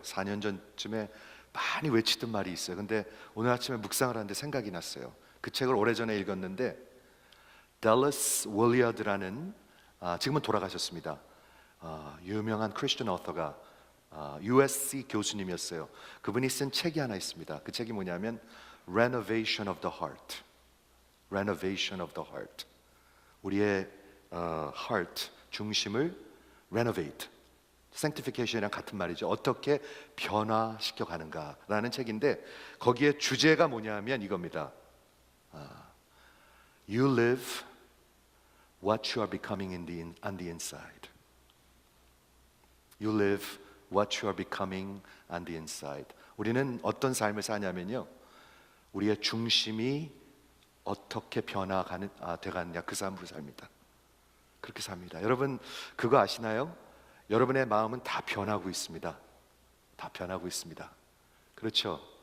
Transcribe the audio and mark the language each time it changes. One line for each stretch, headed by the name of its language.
Korean: 4년 전쯤에 많이 외치던 말이 있어요. 근데 오늘 아침에 묵상을 하는데 생각이 났어요. 그 책을 오래전에 읽었는데, 댈러스 월리어드라는 지금은 돌아가셨습니다. 유명한 크리스천 어서가 USC 교수님이었어요. 그분이 쓴 책이 하나 있습니다. 그 책이 뭐냐면
English: Renovation of the Heart. Renovation of the Heart.
Korean: 우리의 heart, 중심을 renovate, sanctification이랑 같은 말이죠. 어떻게 변화시켜 가는가라는 책인데, 거기에 주제가 뭐냐면 이겁니다.
English: You live what you are becoming on the inside. You live what you are becoming on the inside.
Korean: 우리는 어떤 삶을 사냐면요, 우리의 중심이 어떻게 돼가느냐, 그 삶으로 삽니다. 그렇게 삽니다. 여러분 그거 아시나요? 여러분의 마음은 다 변하고 있습니다. 다 변하고 있습니다. 그렇죠?